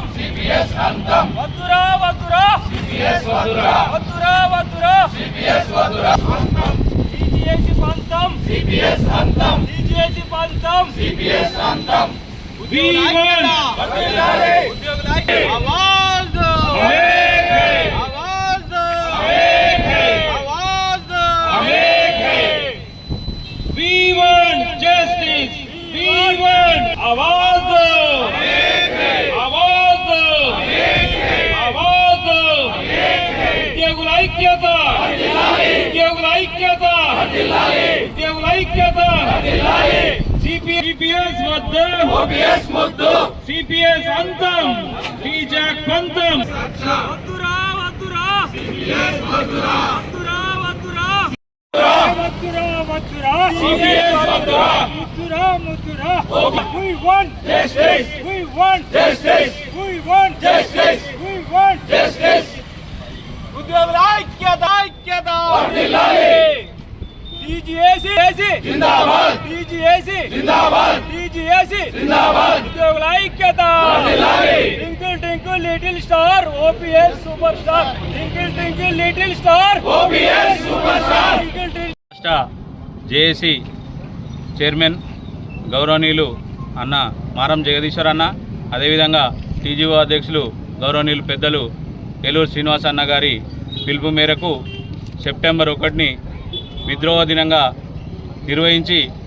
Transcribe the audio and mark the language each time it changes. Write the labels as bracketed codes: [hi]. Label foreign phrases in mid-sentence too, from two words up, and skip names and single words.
[te] CPS అంతం వద్దురా వద్దురా CPS వద్దురా వద్దురా వద్దురా CPS వద్దురా అంతం DGAC బంధం CPS అంతం DGAC బంధం CPS అంతం V1 వదిలారే ఉద్యోగులైతే [hi] आवाज़ दो आवाज़ दो आवाज़ दो [te] V1 justice V1 [hi] आवाज दो आवाज दो आवाज दो [te] उद्योगुల ఐక్యత ఉద్యోగుల ఐక్యత ఉద్యోగుల ఐక్యత CPS వద్దు OPS ముద్దు CPS అంతం టీజాక్ పంతం వద్దురా వద్దురా CPS వద్దురా వద్దురా వద్దురా వద్దురా వద్దురా CPS వద్దురా ముద్దురా ముద్దురా [en] we want justice we want justice [te] we want justice we want justice ఉద్యోగుల ఐక్యత ఐక్యత వర్ధిల్లాలి DGAC జిందాబాద్ DGAC జిందాబాద్ DGAC జిందాబాద్ ఉద్యోగుల ఐక్యత వర్ధిల్లాలి [en] twinkle twinkle little star OPS super star twinkle twinkle little star OPS super star [te] రాష్ట్ర జేఏసీ చైర్మన్ గౌరవనీయులు అన్న మారం జగదీశ్వర్ అన్న, అదేవిధంగా టీజీఓ అధ్యక్షులు గౌరవనీయులు పెద్దలు ఏలూరు శ్రీనివాస్ అన్న గారి పిలుపు మేరకు సెప్టెంబర్ 1ని విద్రోహ దినంగా నిర్వహించి